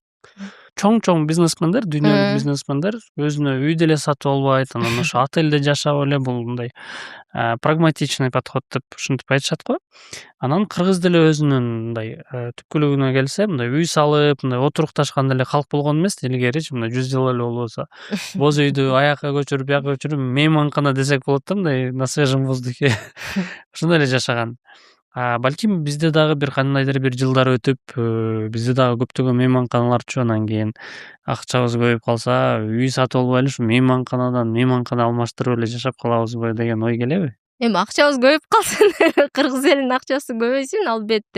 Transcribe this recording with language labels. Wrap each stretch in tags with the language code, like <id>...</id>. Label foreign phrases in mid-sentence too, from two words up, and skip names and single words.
<ky>Чоң бизнесмендер, дүйнөлүк бизнесмендер өзүнө үй деле сатып албайт, анан ошо отельде жашап эле бул мындай</ky> <ru>прагматичный подход</ru> <ky>деп ушинтип айтышат го. Анан кыргыз деле өзүнүн мындай түпкүлүгүнө келсе, мындай үй салып, мындай отурукташкан деле калк болгон эмес, илгеричи мындай 100 жыл эле болбосо. Боз үйдү аяка көчүрүп, бияка көчүрүп, мейманкана десек болот да, мындай</ky> <ru>на свежем воздухе.</ru> <ky>Ошондой эле жашаган. Балким бизде дагы бир кандайдыр бир жылдар өтүп, бизде дагы көптөгөн мейманканалар анан кийин акчабыз көбөйүп калса, үй сатып албай эле ушу мейманкана алмаштырып эле жашап калабызбы деген ой келеби? Эми акчабыз көбөйүп калсын, кыргыз элинин акчасы көбөйсүн албетте.</ky>